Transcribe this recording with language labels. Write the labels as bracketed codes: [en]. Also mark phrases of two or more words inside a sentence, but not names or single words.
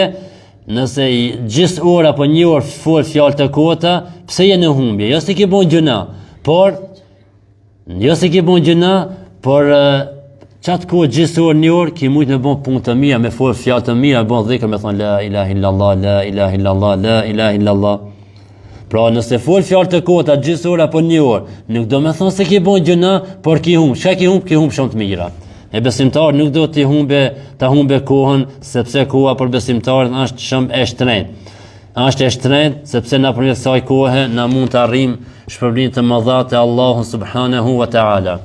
[sq] Nëse gjithë orë apo një orë fol fjalë të kota, pse je në humbje? Jo se ke bën gjuna, por çat kohë gjithë orë një orë ke mujt në bën punë të mira, me fol fjalë të mira, bën dhikr, me thon [ar] la ilaha illallah, la ilaha illallah, [sq] la ilaha illallah. Pra nëse fol fjalë të kota gjithë orë apo një orë, nuk do me thon se ke bën gjuna, por ke humb. Çka ke humb shumë të mira. E besimtar nuk do t'i ta humbe kohën, sepse koha për besimtarin është shumë e shtrenjtë. Është e shtrenjtë sepse nëpërmjet kësaj kohe na mund të arrijmë shpërblimin të madh te Allahu [ar] subhanahu wa taala.